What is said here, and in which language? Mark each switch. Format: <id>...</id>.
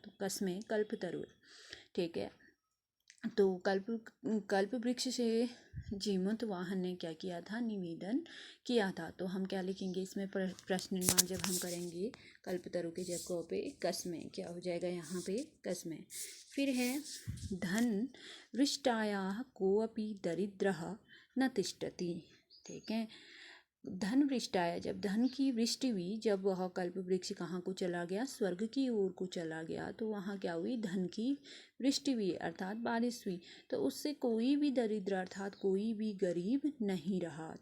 <hi>तो कस्में कल्पतरु। ठीक है, तो कल्प वृक्ष से जीमूत वाहन ने क्या किया था? निवेदन किया था। तो हम क्या लिखेंगे इसमें? प्रश्न निर्माण जब हम करेंगे कल्पतरु के जगह पे कस्में, क्या हो जाएगा यहाँ पे? कस्में।</hi> <sa>फिर है धन वृष्टायाः कोऽपि दरिद्रः न तिष्ठति।</sa> <hi>ठीक है, धन वृष्टाया, जब धन की वृष्टि हुई, जब वह कल्प वृक्ष कहाँ को चला गया? स्वर्ग की ओर को चला गया। तो वहाँ क्या हुई? धन की वृष्टि हुई अर्थात बारिश हुई। तो उससे कोई भी दरिद्र अर्थात कोई भी गरीब नहीं रहा।</hi>